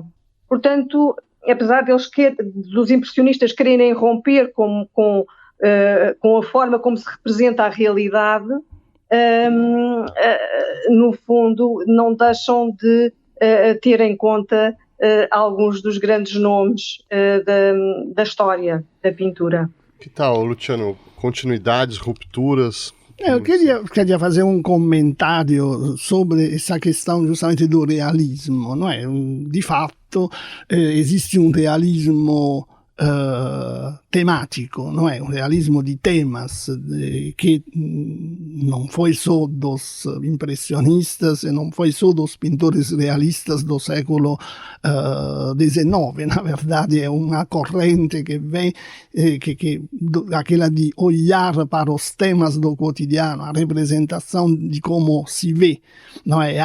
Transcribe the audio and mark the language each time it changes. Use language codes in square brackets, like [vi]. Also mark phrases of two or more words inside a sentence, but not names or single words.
[pt] Portanto, apesar dos impressionistas quererem romper com a forma como se representa a realidade, no fundo não deixam de ter em conta alguns dos grandes nomes da história da pintura. Que tal, Luciano? Continuidades, rupturas? Eu queria fazer um comentário sobre essa questão justamente do realismo, não é? [it] Di fatto [pt] existe un realismo temático, não é? Um realismo de temas que não foi só dos impressionistas e não foi só dos pintores realistas do século XIX. Na verdade, é uma corrente que vem, aquela de olhar para os temas do cotidiano, a representação de como se vê, não é?